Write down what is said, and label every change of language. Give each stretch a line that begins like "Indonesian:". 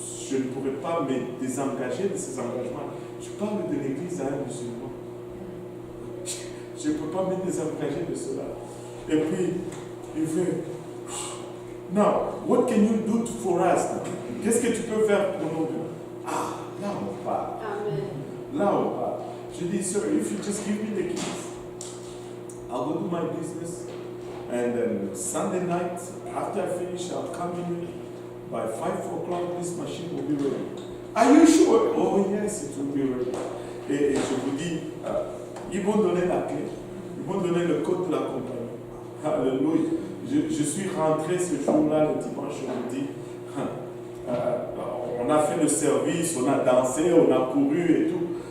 French: Je ne pourrais pas me désengager de ces engagements. Je parle de l'église à un musulman. Je ne peux pas me désengager de cela. Et puis, il fait,
English: now, what can you do for us?
French: Qu'est-ce que tu peux faire pour nous? Là on parle. Amen. Là on parle. Je dis,
English: sir, if you just give me the keys, I'll go do my business. And then Sunday night, after I finish, I'll come in. By 5 o'clock, this machine will be ready. Are you sure? Oh yes, it will be ready.
French: Et je vous dis, ils m'ont donné la clé. Ils m'ont donné le code de la compagnie. Alléluia. Je suis rentré ce jour-là, le dimanche, je vous dis, on a fait le service, on a dansé, on a couru et tout.